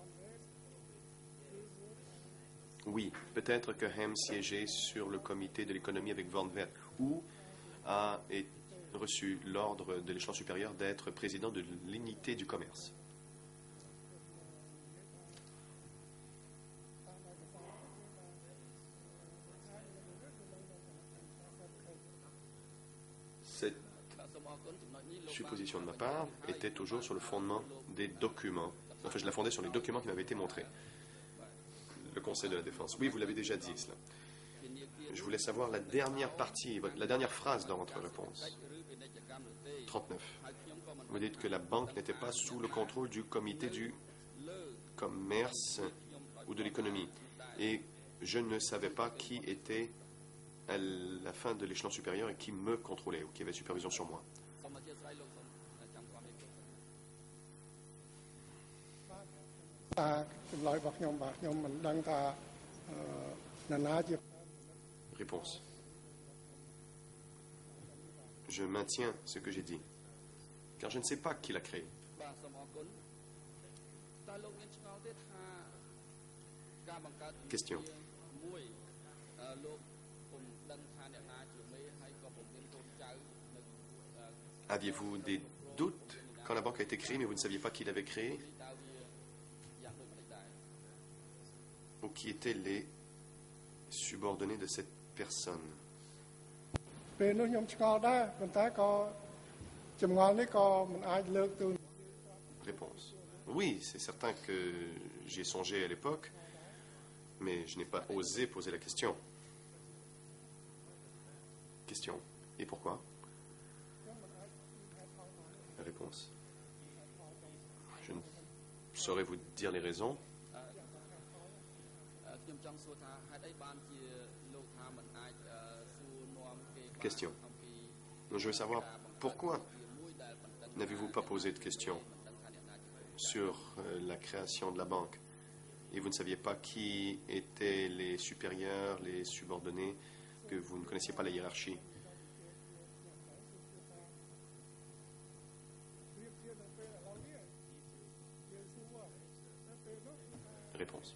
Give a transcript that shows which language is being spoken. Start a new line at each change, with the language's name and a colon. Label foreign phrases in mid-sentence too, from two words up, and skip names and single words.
French: Oui, peut-être que Hem siégeait sur le comité de l'économie avec Van Vert ou a reçu l'ordre de l'échelon supérieur d'être président de l'unité du commerce. Cette
Khmer: សូមអរគុណចំណុចនេះលោក
French: supposition de ma part était toujours sur le fondement des documents. Enfin, je la fondais sur les documents qui m'avaient été montrés. Le Conseil de la Défense. Oui, vous l'avez déjà dit, cela. Je voulais savoir la dernière partie, la dernière phrase dans votre réponse.
Khmer: ឬពាណិជ្ជកម្មនោះទេ 39. ហើយខ្ញុំក៏មិន
French: Vous dites que la banque n'était pas sous le contrôle du comité du commerce ou de l'économie. Et je ne savais pas qui était à la fin de l'échelon supérieur et qui me contrôlait ou qui avait supervision sur moi.
Khmer: សូមអធិស្ឋានលោកសូមចាំความនេះ តាចម្លើយរបស់ខ្ញុំបាទខ្ញុំមិនដឹងថានរណាជា
French: Réponse. Je maintiens ce que j'ai dit, car je ne sais pas qui l'a créé.
Khmer: បាទសូមអរគុណតើលោកមានឆ្ងល់ទេថាការបង្កើត
French: Question.
Khmer: មួយលោកពុំដឹងថាអ្នកណាជាមេហើយក៏ពុំមានកូនចៅនៅ
French: Aviez-vous des doutes quand la banque a été créée, mais vous ne saviez pas qui l'avait créée
Khmer: តើវាយ៉ាងដូចម្តេចដែរ
French: ou qui étaient les subordonnés de cette personne?
Khmer: ពេលនោះខ្ញុំឆ្ងល់ដែរប៉ុន្តែក៏ចម្ងល់នេះក៏មិនអាចលើកទូ
French: Réponse. Oui, c'est certain que j'y ai songé à l'époque, mais je n'ai pas osé poser la question. Question. Et pourquoi? Réponse. Je ne saurais vous dire les raisons.
Khmer: ខ្ញុំចង់សួរថាហេតុអីបានជាលោកថាមិនអាចសួរនាំគេបាន
French: Question.
Khmer: អំពី
French: Je veux savoir pourquoi n'avez-vous pas posé de question sur la création de la banque et vous ne saviez pas qui étaient les supérieurs, les subordonnés, que vous ne connaissiez pas la hiérarchie. Réponse.